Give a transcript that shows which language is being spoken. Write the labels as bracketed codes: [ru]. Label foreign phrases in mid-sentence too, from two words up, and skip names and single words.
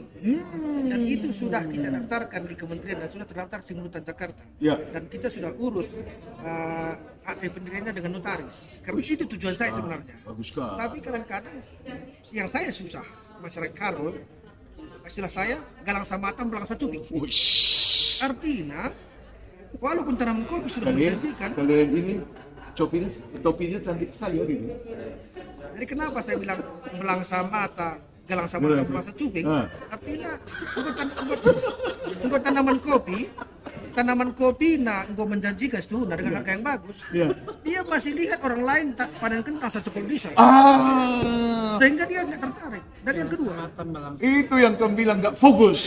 [id] Dan itu sudah kita daftarkan di kementerian dan sudah terdaftar di Simulutan Jakarta. Ya. Dan kita sudah urus pendiriannya dengan notaris. Karena itu tujuan saya sebenarnya. Bagus sekali. Tapi kadang-kadang yang saya susah, masyarakat Karol, istilah saya [btx] galang samatan belang sacubi. [id] Artinya, walaupun tanaman kopi sudah menjanjikan. Kalian ini topinya cantik sekali ini. Jadi kenapa saya bilang [btx] belang samata, galang samata belang sacubi? [id] Artinya untuk tanaman kopi, tanaman kopi engkau menjanjikan itu dengan harga yang bagus. Iya. Dia masih lihat orang lain panen kentang satu kondisi. Sehingga dia nggak tertarik. Dan yang kedua, Itu yang kamu bilang nggak fokus.